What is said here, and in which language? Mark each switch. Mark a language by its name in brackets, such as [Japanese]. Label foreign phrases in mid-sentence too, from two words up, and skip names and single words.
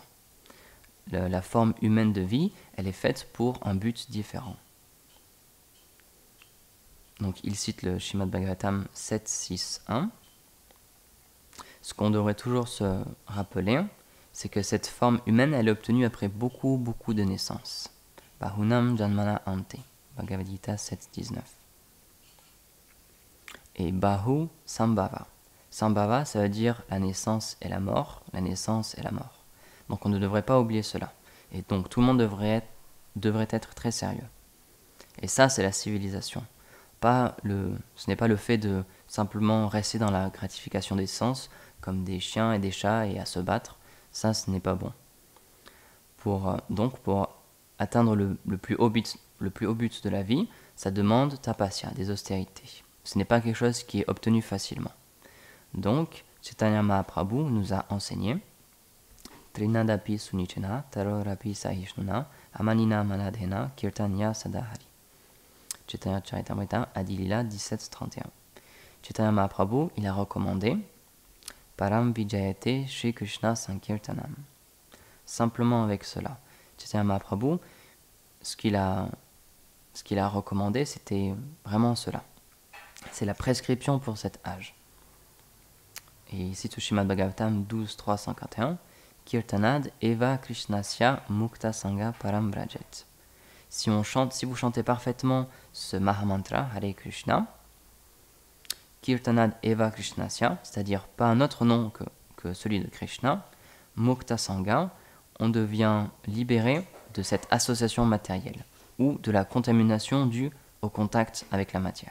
[French] La forme humaine de vie, elle est faite pour un but différent. Donc il cite le Srimad Bhagavatam 7.6.1. Ce qu'on devrait toujours se rappeler, c'est que cette forme humaine, elle est obtenue après beaucoup de naissances. [Sanskrit] बहूनां जन्मना अन्ते भगवद् गीता 7.19. [French] Et [Sanskrit] बहु सम्भव. [French] Sambhava, ça veut dire la naissance et la mort, la naissance et la mort. Donc on ne devrait pas oublier cela. Et donc tout le monde devrait être très sérieux. Et ça, c'est la civilisation. Ce n'est pas le fait de simplement rester dans la gratification des sens, comme des chiens et des chats et à se battre. Ça, ce n'est pas bon. Pour atteindre le plus haut but de la vie, ça demande tapasya, des austérités. Ce n'est pas quelque chose qui est obtenu facilement. Donc, Chaitanya Mahaprabhu nous a enseigné [Sanskrit] तृणादपि सुनीचेन तरोरपि सहिष्णुना अमानिना मानदेन कीर्तन्य सदाहरि. [French] Chaitanya Charitamrita, Adilila 17.31. Chaitanya Mahaprabhu, il a recommandé [Sanskrit] परं विजयते श्री कृष्ण संकीर्तनम्. [French] Simplement avec cela. Chaitanya Mahaprabhu, ce qu'il a recommandé, c'était vraiment cela. C'est la prescription pour cet âge. Et ici, [Sanskrit] श्रीमद् भागवतम् 12.351 कीर्तनाद् एव कृष्णस्य मुक्त सङ्घ परं व्रजेत्. [French] Si vous chantez parfaitement ce Mahamantra, [Sanskrit] हरे कृष्ण कीर्तनाद् एव कृष्णस्य, [French] c'est-à-dire pas un autre nom que celui de Krishna, [Sanskrit] मुक्त सङ्घ, [French] on devient libéré de cette association matérielle ou de la contamination due au contact avec la matière.